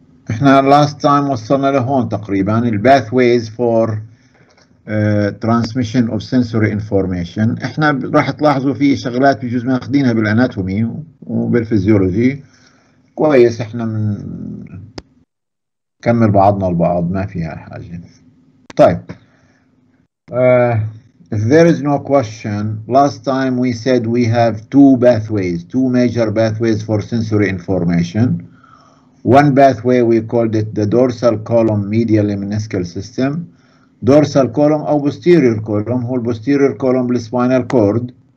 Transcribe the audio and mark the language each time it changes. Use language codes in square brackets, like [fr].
[en] احنا last time [ar] وصلنا لهون تقريبا ال [en] pathways for transmission of sensory information. [ar] احنا راح تلاحظوا في شغلات بجوز ماخذينها بالاناتومي وبالفيزيولوجي. كويس، احنا نكمل بعضنا البعض، ما فيها حاجة. طيب. [en] If there is no question, last time we said we have two major pathways for sensory information. One pathway we called it the dorsal column medial lemniscal system. Dorsal column أو posterior column هو posterior column بالspinal cord.